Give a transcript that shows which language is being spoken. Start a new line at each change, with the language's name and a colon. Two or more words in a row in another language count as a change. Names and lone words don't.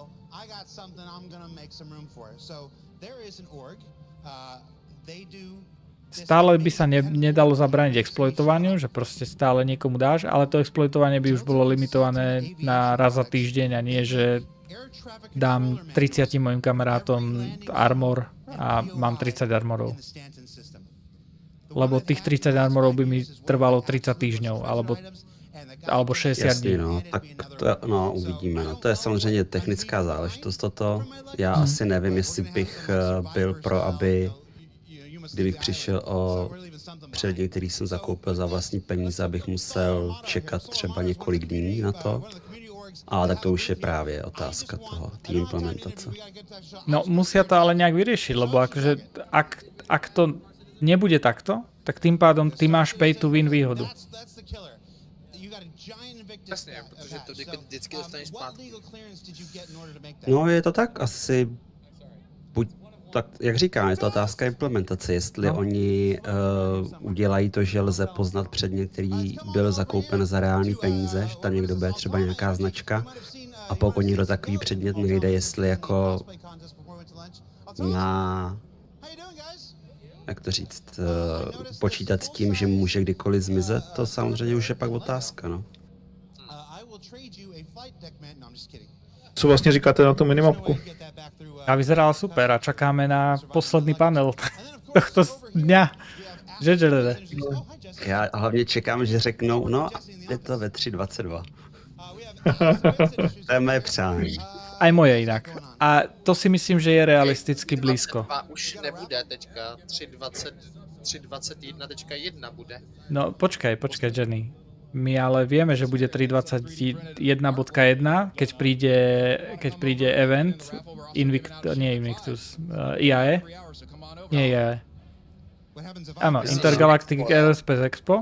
Slovak: Stále by sa nedalo zabrániť exploitovaniu, že proste stále niekomu dáš, ale to exploitovanie by už bolo limitované na raz za týždeň a nie, že dám 30 mojim kamarátom armor a mám 30 armorov. Lebo tých 30 armorov by mi trvalo 30 týždňov, alebo 60 dní. No, tak to, no, uvidíme. No.
Czech: To je samozřejmě technická záležitost toto. Já asi nevím, jestli bych byl pro, kdybych přišel o předmět, který jsem zakoupil za vlastní peníze, abych musel čekat třeba několik dní na to. Ale tak to už je právě otázka té implementace. No,
Slovak: musia to ale nejak vyriešiť, lebo akože ak to nebude takto, tak tým pádom ty máš
English: pay to win
Slovak: výhodu.
Czech: Jasně, protože to vždycky dostaneš zpátky. No, je to tak asi, tak, jak říkám, je to otázka implementace, jestli oni udělají to, že lze poznat předmět, který byl zakoupen za reální peníze, že tam někdo bude třeba nějaká značka, a pokud někdo takový předmět nejde, jestli jako má, jak to říct, počítat s tím, že může kdykoliv zmizet, to samozřejmě už je pak otázka, no. Co vlastně říkáte na tu minimapku?
Slovak: A vyzerala super a čakáme na posledný panel tohto dňa.
Czech: Já hlavně čekám, že řeknou, no je to ve 3.22. To je moje přání.
Slovak: Aj moje inak.
Czech: A to si myslím, že je realisticky blízko. Už nebude teďka, 3.21.1 bude.
Slovak: No počkaj, Jenny. My ale vieme, že bude 3.21.1, keď príde event IAE. Nie IAE. Áno, Intergalactic Aerospace Expo.